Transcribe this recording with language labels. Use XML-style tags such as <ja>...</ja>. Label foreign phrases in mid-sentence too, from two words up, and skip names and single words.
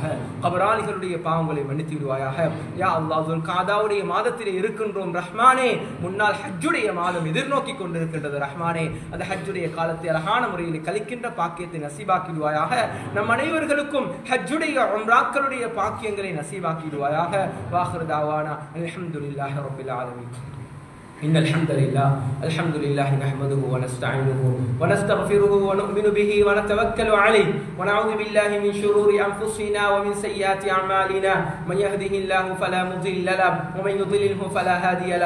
<ta>கபராளிகளுடைய பாவங்களை மன்னித்து விடுவாயாக.</ta> <ar>يا الله,</ar> <ta>துல்காதாவுடைய மாதத்திலே இருக்கின்றோம் ரஹ்மானே. முன்னால் ஹஜ்ஜுடைய மாதம் எதிர்நோக்கி கொண்டிருக்கின்றது ரஹ்மானே. அந்த ஹஜ்ஜுடைய காலத்தை அழகான முறையில் கழிக்கின்ற பாக்கியத்தை நசீபாக்கி விடுவாயாக. நம் அனைவர்களுக்கும் ஹஜ்ஜுடைய உம்ராக்களுடைய பாக்கியங்களை நசீபாக்கி விடுவாயாக.</ta> <ar>وآخر دعوانا الحمد لله رب العالمين. إن الحمد لله نحمده ونستعينه ونستغفره ونؤمن به ونتوكل عليه ونعوذ بالله من شرور أنفسنا ومن سيئات أعمالنا. من يهده الله فلا مضل له ومن يضلله فلا هادي له.</ar>